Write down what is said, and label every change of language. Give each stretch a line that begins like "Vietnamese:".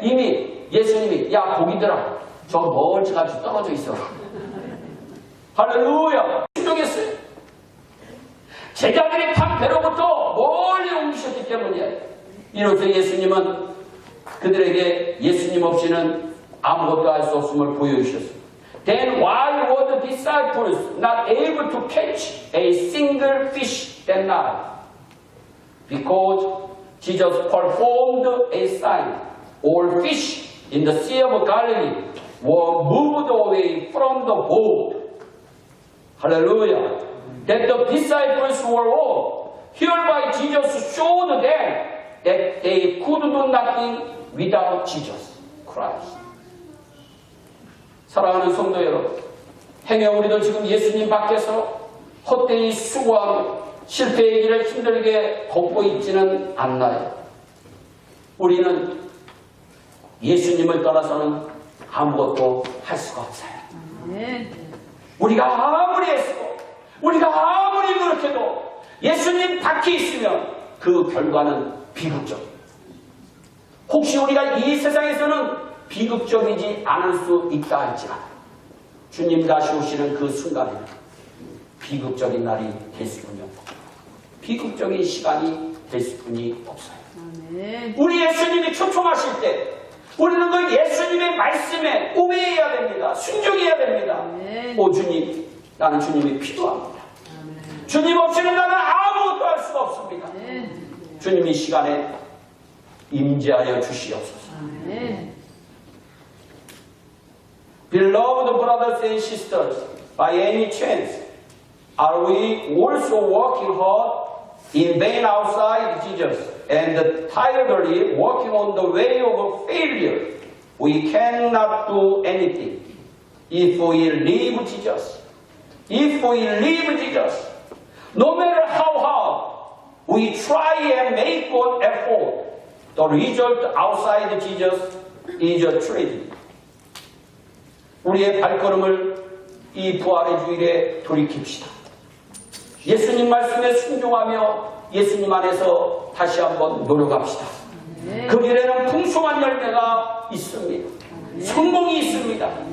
Korean: 이미 예수님이 야 고기들아 저 멀찌감치 떨어져 있어. 할렐루야. 순종했어요. 제자들이 탄 배로부터 멀리 옮기셨기 때문이에요. 이로써 예수님은 그들에게 예수님 없이는 아무것도 할 수 없음을 보여주셨어요.
English: Then why were the disciples not able to catch a single fish that night? Because Jesus performed a sign. All fish in the Sea of Galilee were moved away from the boat. Hallelujah. That the disciples were all. Hereby Jesus showed them that they could do nothing without Jesus Christ.
Korean: 사랑하는 성도 여러분, 행여 우리도 지금 예수님 밖에서 헛되이 수고하고 실패의 길을 힘들게 걷고 있지는 않나요? 우리는 예수님을 떠나서는 아무것도 할 수가 없어요. 우리가 아무리 애쓰고 우리가 아무리 노력해도 예수님 밖에 있으면 그 결과는 비극적. 혹시 우리가 이 세상에서는 비극적이지 않을 수 있다 할지라도 주님 다시 오시는 그 순간에는 비극적인 날이 될 수뿐이 없다. 비극적인 시간이 될 수뿐이 없어요. 우리 예수님이 초청하실 때 우리는 그 예수님의 말씀에 오베해야 됩니다. 순종해야 됩니다. 오 주님, 나는 주님이 필요합니다. 주님 없이는 나는 아무것도 할 수가 없습니다. 주님 이 시간에 임재하여 주시옵소서.
English: Beloved brothers and sisters, by any chance, are we also working hard in vain outside Jesus and tiredly working on the way of failure? We cannot do anything if we leave Jesus. If we leave Jesus, no matter how hard we try and make good effort, the result outside Jesus is a tragedy.
Korean: 우리의 발걸음을 이 부활의 주일에 돌이킵시다. 예수님 말씀에 순종하며 예수님 안에서 다시 한번 노력합시다. 그 길에는 풍성한 열매가 있습니다. 성공이 있습니다.